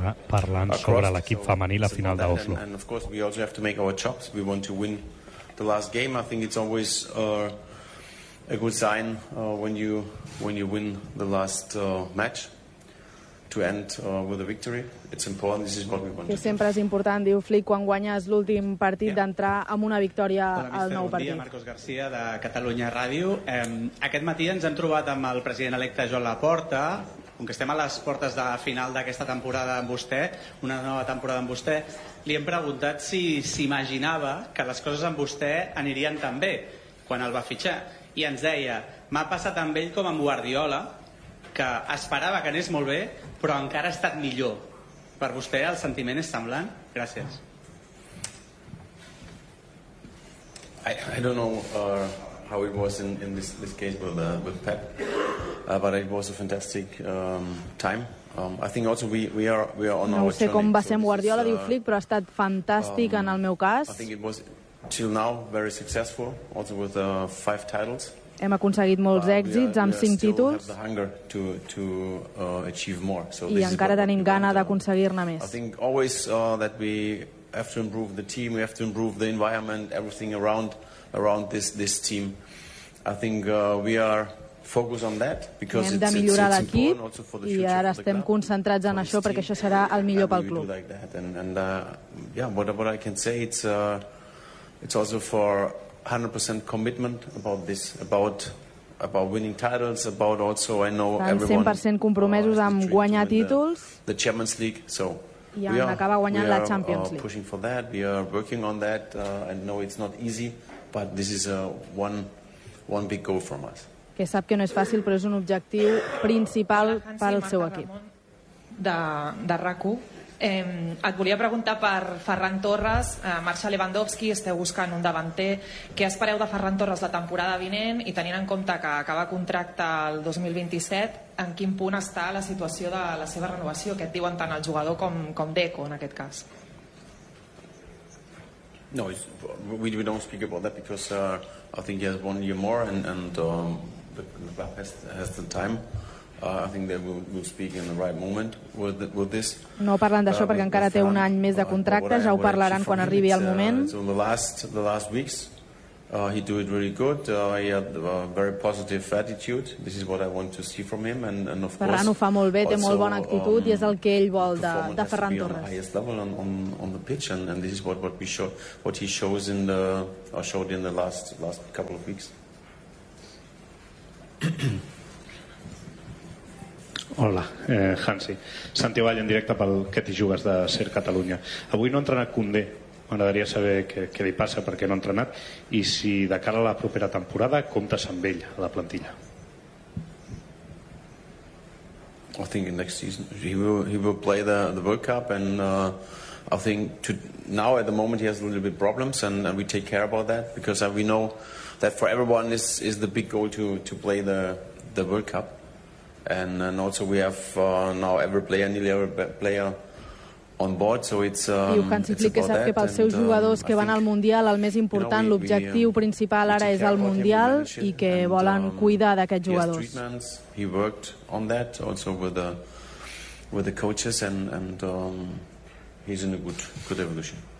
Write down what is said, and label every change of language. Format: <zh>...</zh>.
<ca>Parlant sobre l'equip femení a la final d'Oslo.</ca> <en>And of course we also have to make our chops. We want to win the last game. I think it's always a good sign when you win the last match to end with a victory. It's important. This is what we want.</en> <ca>Que sempre és important, diu Flick, quan guanyes l'últim partit, yeah, d'entrar amb una victòria al nou partit. Bon dia, Marcos García, de Catalunya Ràdio. Aquest matí ens hem trobat amb el president electe Joan Laporta. Com que estem a les portes de final d'aquesta temporada amb vostè, una nova temporada amb vostè, li hem preguntat si s'imaginava que les coses amb vostè anirien tan bé quan el va fitxar. I ens deia, m'ha passat amb ell com amb Guardiola, que esperava que anés molt bé, però encara ha estat millor. Per vostè el sentiment és semblant? Gràcies.</ca> <en>I don't know how it was in this case with Pep. But it was a fantastic time. I think also we are on our journey.</en> <ca>No sé com va ser amb Guardiola, diu Flick, però ha estat fantàstic en el meu cas.</ca> <en>I think it was till now very successful, also with 5 titles.</en> <ca>Hem aconseguit molts èxits amb 5 títols. I encara tenim gana d'aconseguir-ne més.</ca> <en>I think always that we have to improve the team, we have to improve the environment, everything around this team. I think we are focus on that because</en> <ca>hem de millorar l'equip i ara estem concentrats en això perquè això serà el millor pel club.</ca> <en>Whatever I can say, it's also for 100% commitment about this, about winning titles, about also I know everyone</en> <ca>100% compromesos amb guanyar títols.</ca> <en>The Champions League, so</en> <ca>i en acabar guanyant la Champions League.</ca> <en>We are pushing for that, we are working on that, and no, it's not easy, but this is a one big goal from us.</en> <ca>Que sap que no és fàcil, però és un objectiu principal per al seu equip. De RAC1. Et volia preguntar per Ferran Torres, marxa Lewandowski, esteu buscant un davanter. Què espereu de Ferran Torres la temporada vinent i tenint en compte que acaba contracte el 2027, en quin punt està la situació de la seva renovació? Què et diuen tant el jugador com Deco, en aquest cas?</ca> <en>No, we don't speak about that because I think he has 1 year more and the club has the time. I think that we'll speak in the right moment with this.</en> <ca>No parlen d'això perquè encara té un any més de contracte, ja ho parlaran quan arribi el moment.</ca> <en>So the last weeks He do it really good. He had a very positive attitude. This is what I want to see from him. And of Ferran course,</en> <ca>ho fa molt bé, té molt bona actitud i és el que ell vol de Ferran Torres.</ca> <en>On the pitch, and this is what we show, what he shows in the showed in the last couple of weeks.</en> <ca>Hola, Hansi. Santi Vall, en directe pel Què t'hi jugues de Ser Catalunya. Avui no ha entrenat Koundé. M'agradaria saber què li passa, perquè no ha entrenat, i si de cara a la propera temporada comptes amb ell a la plantilla.</ca> <en>I think next season he will play the World Cup, and I think to now at the moment he has a little bit problems, and we take care about that, because we know that for everyone this is the big goal to play the World Cup. And also we have now every player, nearly every player on board, so it's</en> <ca>diu que ens expliqui que pels seus jugadors que van al Mundial el més important,</ca> <en>you know,</en> <ca>l'objectiu principal ara és el Mundial i que volen cuidar d'aquests jugadors.</ca> <en>He worked on that also with the coaches, and he's in a good evolution.</en>